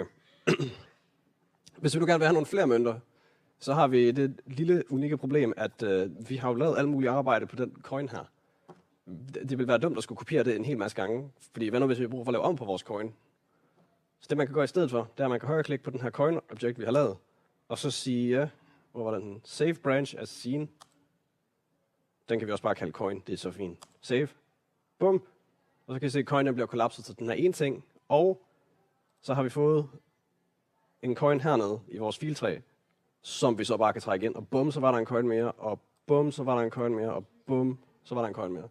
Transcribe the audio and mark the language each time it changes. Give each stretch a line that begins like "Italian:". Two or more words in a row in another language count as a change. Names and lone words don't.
Danish: Hvis vi nu gerne vil have nogle flere mønter, så har vi det lille, unikke problem, at vi har jo lavet alt muligt arbejde på den coin her. Det vil være dumt at skulle kopiere det en hel masse gange, fordi hvad nu hvis vi bruger for at lave om på vores coin? Så det man kan gøre i stedet for, det er at man kan højreklikke på den her coin-objekt, vi har lavet, og så sige, hvor var den?
English: Save branch as seen.
Danish: Den kan vi også bare kalde coin, det er så fint. Save. Bum. Og så kan I se, at coinen bliver kollapset til den her ene ting, og så har vi fået en coin hernede i vores filtræ, som vi så bare kan trække ind, og bum, så var der en coin mere, og bum, så var der en coin mere, og bum, så var der en coin mere.